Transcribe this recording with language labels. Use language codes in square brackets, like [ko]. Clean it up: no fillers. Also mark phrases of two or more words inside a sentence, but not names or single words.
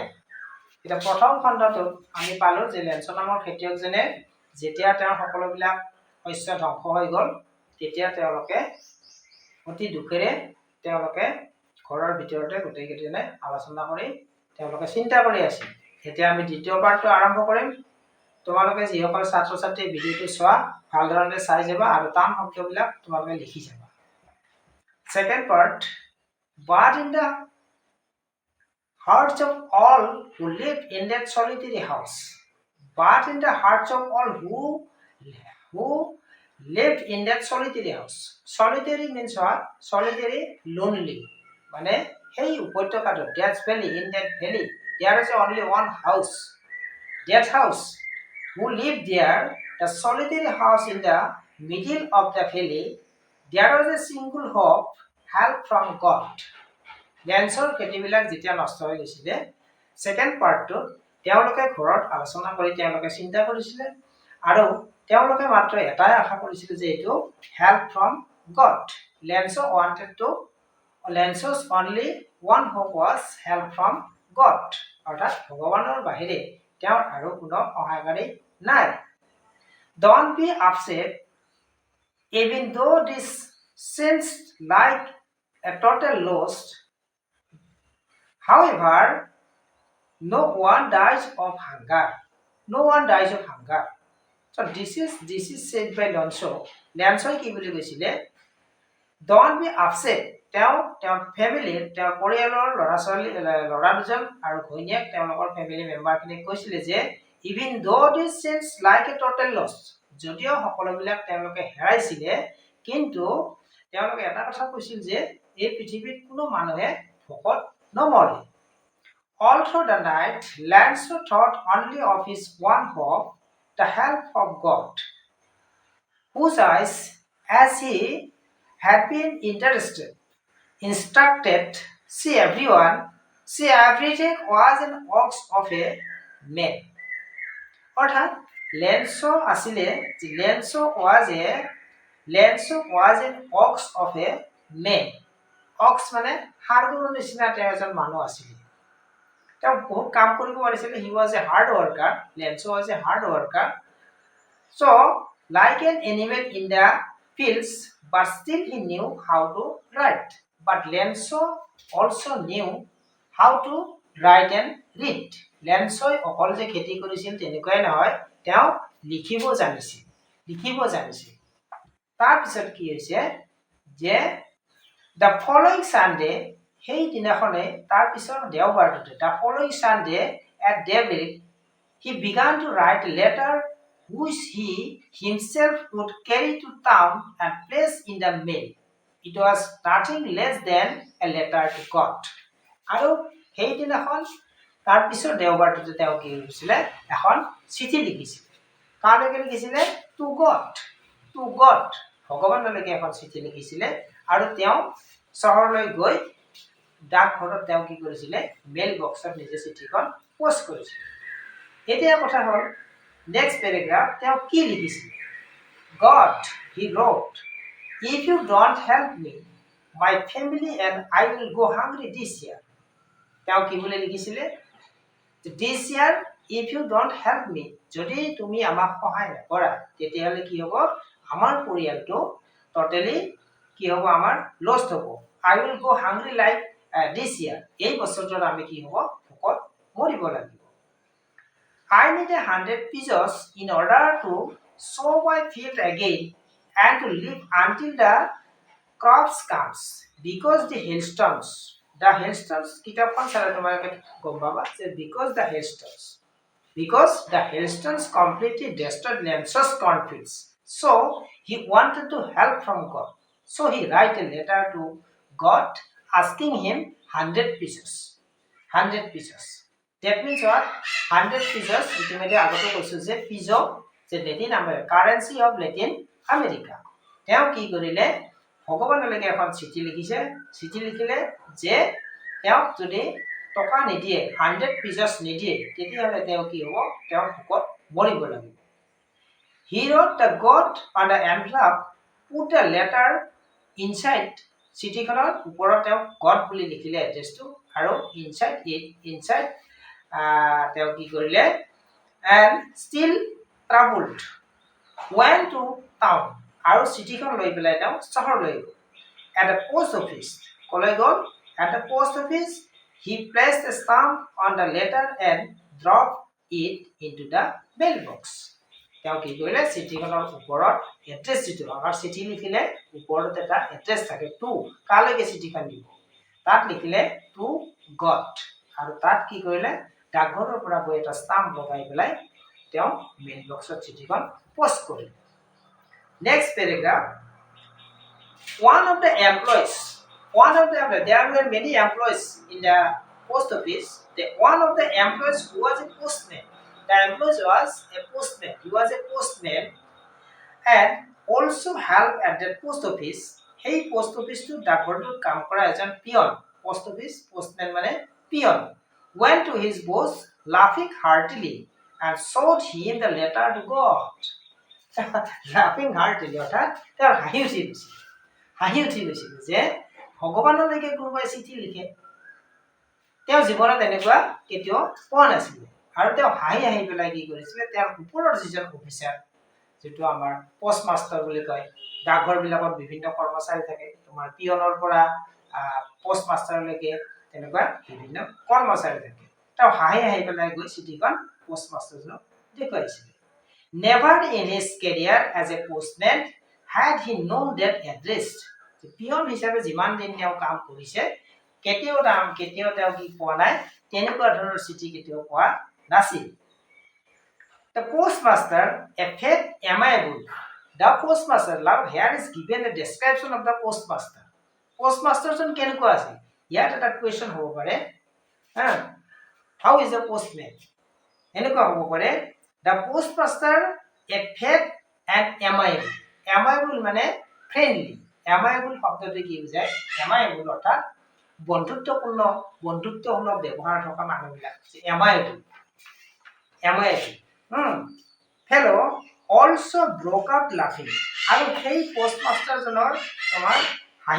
[as] এতিয়া প্ৰথম খণ্ডটোত আমি পালোঁ যে লেঞ্চ নামৰ খেতিয়কজনে যেতিয়া তেওঁৰ সকলোবিলাক শস্য ধ্বংস হৈ গ'ল, তেতিয়া তেওঁলোকে অতি দুখেৰে তেওঁলোকে ঘৰৰ ভিতৰতে গোটেইকেইজনে আলোচনা কৰি তেওঁলোকে চিন্তা কৰি আছিল। এতিয়া আমি দ্বিতীয় পাৰ্টটো আৰম্ভ কৰিম। তোমালোকে যিসকল ছাত্ৰ ছাত্ৰী ভিডিঅ'টো চোৱা ভালধৰণে চাই যাবা আৰু টান শব্দবিলাক তোমালোকে লিখি যাবা। [en] second part, but in the hearts of all who lived in that solitary house, but in the hearts of all who lived in that solitary house. Solitary means what? Solitary, lonely. [as] মানে সেই উপত্যকাটোত, [en] that valley, in that valley there is only one house. That house, who lived there, the solitary house in the middle of the valley, there was a single hope, help from God. [as] লেঞ্চৰ খেতিবিলাক যেতিয়া নষ্ট হৈ গৈছিলে, [en] second part [as] তেওঁলোকে ঘৰত আলোচনা কৰি তেওঁলোকে চিন্তা কৰিছিলে আৰু তেওঁলোকে মাত্ৰ এটাই আশা কৰিছিলে যে এইটো [en] help from God. Lencho's only one hope was help from God, [as] অৰ্থাৎ ভগৱানৰ বাহিৰে তেওঁৰ আৰু কোনো সহায়কাৰী নাই। [en] Don't be upset, even though this seems like a total loss. However, no one dies of hunger. No one dies of hunger. So this is said by Lenso. [as] Lenso কি বুলি কৈছিলে? [en] Don't be upset. [as] তেওঁৰ ফেমিলিৰ, তেওঁৰ পৰিয়ালৰ ল'ৰা দুজন আৰু ঘৈণীয়েক তেওঁলোকৰ [en] family member [as] কৈছিলে যে [en] even though this seems like a total loss, [as] যদিও সকলোবিলাক তেওঁলোকে হেৰাইছিলে, কিন্তু তেওঁলোকে এটা কথা কৈছিল যে এই পৃথিৱীত কোনো মানুহে ভোকত নমৰে। [en] All through the night, Lanso thought only of his one hope, the help of God, whose eyes, as he had been instructed, see everything was an ox of a man. [as] অৰ্থাৎ লেঞ্চো আছিলে, লেঞ্চো [en] was an ox of a man. [as] অক্স মানে ষাঁড় গৰুৰ নিচিনা তেওঁ এজন মানুহ আছিলে। তেওঁ বহুত কাম কৰিব পাৰিছিলে। [en] he was a hard worker. Lencho was a hard worker. So, like an animal in the fields, but still he knew how to write. But Lenso also knew how to write and read. [as] লেঞ্চই অকল যে খেতি কৰিছিল তেনেকুৱাই নহয়, তেওঁ লিখিব জানিছিল। তাৰপিছত কি হৈছে যে [en] the following Sunday, [as] সেই দিনাখনে তাৰ পিছৰ দেওবাৰটোতে, [en] the following Sunday at daybreak, he began to write a letter which he himself would carry to town and place in the mail. It was nothing less than a letter to God. [as] আৰু সেই দিনাখন তাৰ পিছৰ দেওবাৰটোতে তেওঁ কি কৰিছিলে? এখন চিঠি লিখিছিলে। কালৈকে লিখিছিলে? [en] to God, [as] ভগৱানলৈকে এখন চিঠি লিখিছিলে। আৰু তেওঁ চহৰলৈ গৈ ডাকঘৰত তেওঁ কি কৰিছিলে? [en] mail box [as] নিজে চিঠিখন পোষ্ট কৰিছিলে। এতিয়া কথা হ'ল [en] next paragraph, [as] তেওঁ কি লিখিছিলে? [en] God, he wrote, if you don't help me, my family and I will go hungry this year. [as] তেওঁ কি বুলি লিখিছিলে? [en] This year, if you don't help me, [as] যদি তুমি আমাক সহায় নকৰা তেতিয়াহ'লে কি হ'ব? আমাৰ পৰিয়ালটো টোটেলি কি হ'ব? আমাৰ লষ্ট হ'ব। [en] I will go hungry like this year. [as] এই বছৰটোত আমি কি হ'ব? ভোকত মৰিব লাগিব। [en] I need 100 pesos in order to sow my field again and to live until the crops comes, because the hailstones [as] কিতাপখন চালে তোমালোকে গম পাবা যে [en] because the hailstones completely destroyed Lenso's cornfields. So he wanted to help from God. So he write a letter to God asking him 100 pieces. 100 pieces. That means what? 100 pieces. [as] ইতিমধ্যে আগতে কৈছো যে পিজো যে [en] Latin America currency of Latin America [as] তেওঁ কি কৰিলে ভগৱানলৈকে এখন চিঠি লিখিছে চিঠি লিখিলে যে তেওঁ যদি টকা নিদিয়ে [en] 100 pieces [as] নিদিয়ে তেতিয়াহলে তেওঁ কি হ'ব তেওঁ ভোকত মৰিব লাগিব [en] He wrote the God on the envelope, put the letter inside. [as] চিঠিখনৰ ওপৰত তেওঁ God বুলি লিখিলে এড্ৰেছটো আৰু inside তেওঁ কি কৰিলে [en] and still troubled went to town [as] আৰু চিঠিখন লৈ পেলাই তেওঁ চহৰলৈ গ'ল [en] at the post [as] office কলৈ গ'ল [en] at the post office he placed a stamp on the letter and dropped it into the mailbox [as] তেওঁ কি কৰিলে চিঠিখনৰ ওপৰত এড্ৰেছ দিটো আমাৰ চিঠি লিখিলে ওপৰত এটা এড্ৰেছ থাকে টু কালৈকে চিঠিখন দিব তাত লিখিলে [en] to God [as] আৰু তাত কি কৰিলে ডাকঘৰৰ পৰা গৈ এটা ষ্টাম্প লগাই পেলাই তেওঁ [en] mail box [as] চিঠিখন পোষ্ট কৰিলে [en] next paragraph one of the employees there were many employees in the post office one of the employees who was a postman The employee was a postman. He was a postman and also helped at the post office. Hey post office to [as] ডাকঘৰটোত কাম কৰা এজন পিয়ন [en] post office postman [as] মানে পিয়ন [en] went to his boss laughing heartily and showed him the letter to God. laughing heartily [as] অৰ্থাৎ তেওঁৰ হাঁহি উঠি গৈছিল যে ভগৱানলৈকে কোনোবাই চিঠি লিখে তেওঁ জীৱনত এনেকুৱা কেতিয়াও পোৱা নাছিল আৰু তেওঁ হাঁহি পেলাই কি কৰিছিলে তেওঁৰ ওপৰৰ যিজন অফিচাৰ যেটো আমাৰ [en] post master [as] বুলি কয় ডাকঘৰ বিলাকত বিভিন্ন কৰ্মচাৰী থাকে তোমাৰ পিয়নৰ পৰা [en] post master [as] তেনেকুৱা বিভিন্ন কৰ্মচাৰী থাকে তেওঁ হাঁহি পেলাই গৈ চিঠিখন [en] post master [as] দেখুৱাইছিলে [en] never in his career as a postman had he known that address [as] পিয়ন হিচাপে যিমান দিন তেওঁ কাম কৰিছে কেতিয়াও তেওঁ কি পোৱা নাই তেনেকুৱা ধৰণৰ চিঠি কেতিয়াও পোৱা নাছিল [en] The postmaster, a faith amiable. [as] The postmaster, love here is given a description of the postmaster. Postmaster জন কেনেকুৱা আছিল ইয়াত এটা কোৱেশ্চন হ'ব পাৰে [en] how is the postman [as] এনেকুৱা হ'ব পাৰে [en] the postmaster a faith and amiable [as] মানে [en] friendly amiable [as] শব্দটো কি বুজায় amiable অৰ্থাৎ বন্ধুত্বপূৰ্ণ ব্যৱহাৰ থকা মানুহবিলাক [en] amiable fellow also broke out laughing [as] আৰু সেই postmaster জনৰ তোমাৰ হাঁহি